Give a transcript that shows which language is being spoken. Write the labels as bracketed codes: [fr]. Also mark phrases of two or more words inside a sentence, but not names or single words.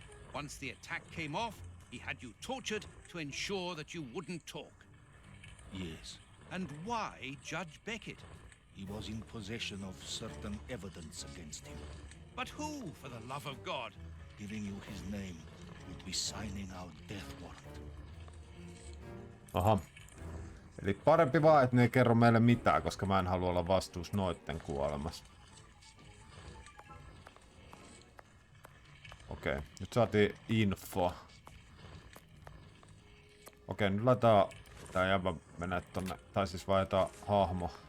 [en] Once the attack came off, He had you tortured to ensure that you wouldn't talk. Yes. And why Judge Beckett? He was in possession of certain evidence against him. But who, for the love of God? Giving you his name would be signing our death warrant. Aha. [fi] Eli parempi vaan, että ne ei kerro meille mitään, koska mä en halua olla vastuussa noitten kuolemasta. Okei, nyt saatiin info. Okei, nyt laitetaan tää jäbä menee tonne, tai siis vaihdetaan hahmo.